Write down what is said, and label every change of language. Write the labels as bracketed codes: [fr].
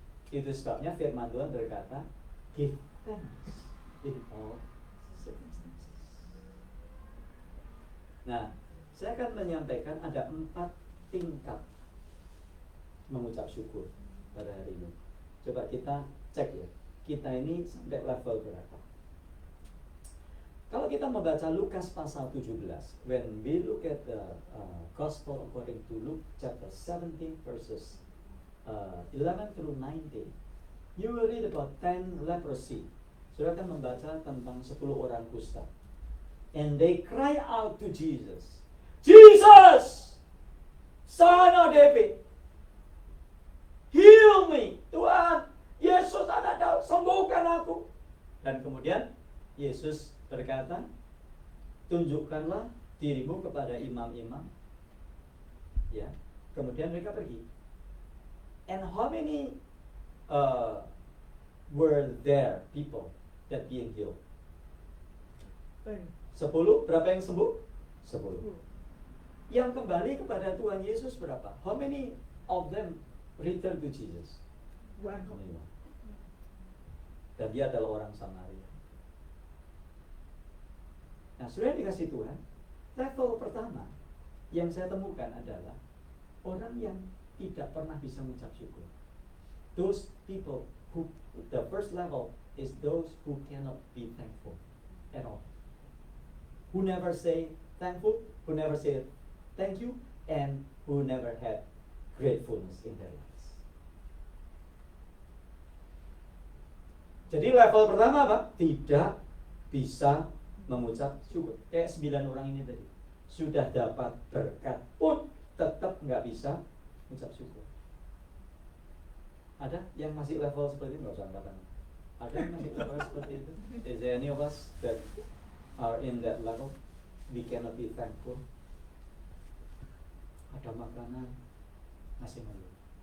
[id] Itu sebabnya firman Tuhan berkata, [en] give thanks in all circumstances. [id] Nah, saya akan menyampaikan ada 4 tingkat mengucap syukur pada hari ini. Coba kita cek ya, kita ini sampai level berapa? Kalau kita membaca Lukas pasal 17, [en] when we look at the Gospel according to Luke chapter 17 verses 11 through 19, you will read about 10 leprosy. [id] Saudara akan membaca tentang 10 orang kusta. [en] And they cry out to Jesus, Jesus, Son of David, heal me. [id] Tuhan, Yesus anak Daud, sembuhkan aku. Dan kemudian Yesus berkata, tunjukkanlah dirimu kepada imam-imam. Ya, kemudian mereka pergi. [en] And how many were there people that being healed? [id] 10. Berapa yang sembuh? 10. Yang kembali kepada Tuhan Yesus berapa? [en] How many of them return to Jesus? 1. [id] Dan dia adalah orang Samaria. Nah, sudah dikasih Tuhan, level pertama yang saya temukan adalah orang yang tidak pernah bisa mengucap syukur. [en] Those people who, the first level is those who cannot be thankful at all. Who never say thankful, who never say thank you, and who never had gratefulness in their lives. [id] Jadi level pertama apa? Tidak bisa mengucap syukur. Kayak 9 orang ini tadi, sudah dapat berkat pun tetap nggak bisa mengucap syukur. Ada yang masih level seperti itu? Nggak usah angkat tangan. Ada yang masih level seperti itu? [en] Is there any of us that are in that level? We cannot be thankful. [id] Ada makanan, masih mengeluh.